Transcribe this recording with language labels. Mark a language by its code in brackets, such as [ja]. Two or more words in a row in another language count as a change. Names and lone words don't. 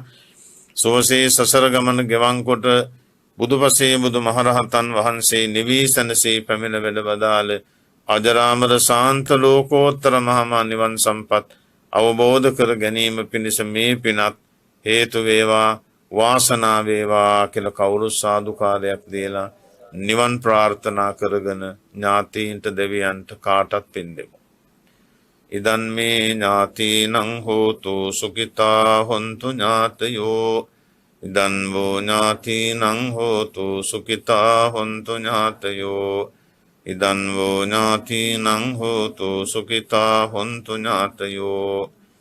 [si] සෝසේ සසර ගමන ගෙවන් කොට බුදුපසේ බුදු මහරහතන් වහන්සේ නිවීසනසේ පැමිණ වැඩ වදාළ අජරාමර ශාන්ත ලෝකෝත්තර මහා නිවන් සම්පත් අවබෝධ කර ගැනීම පිණිස මේ පිනත් හේතු වේවා, වාසනාව වේවා කියලා කවුරු සාදුකාරයක් දීලා නිවන් ප්‍රාර්ථනා කරගෙන ඥාතීන්ට දෙවියන්ට කාටත් පින් දෙමු. [pi] ඉදන් මේ ඥාතීනං හෝතු සුඛිතා හොන්තු ඥාතයෝ. ඉදන් වූ ඥාතීනං හෝතු සුඛිතා හොන්තු ඥාතයෝ. ඉදන් වූ ඥාතීනං හෝතු සුඛිතා හොන්තු ඥාතයෝ.